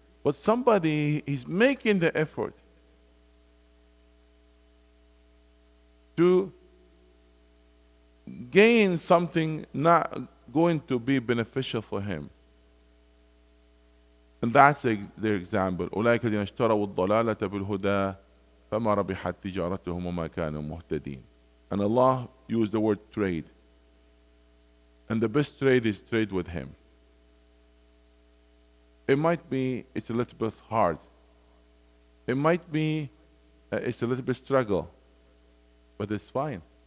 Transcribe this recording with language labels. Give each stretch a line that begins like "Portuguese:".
English: But somebody is making the effort to gain something not going to be beneficial for him. And that's their example.
Arabic: أولئك الذين اشتروا الضلالة بالهدى فما ربحت تجارتهم وما كانوا مهتدين.
English: And Allah used the word trade. And the best trade is trade with Him. It might be it's a little bit hard. It might be it's a little bit struggle. But it's fine.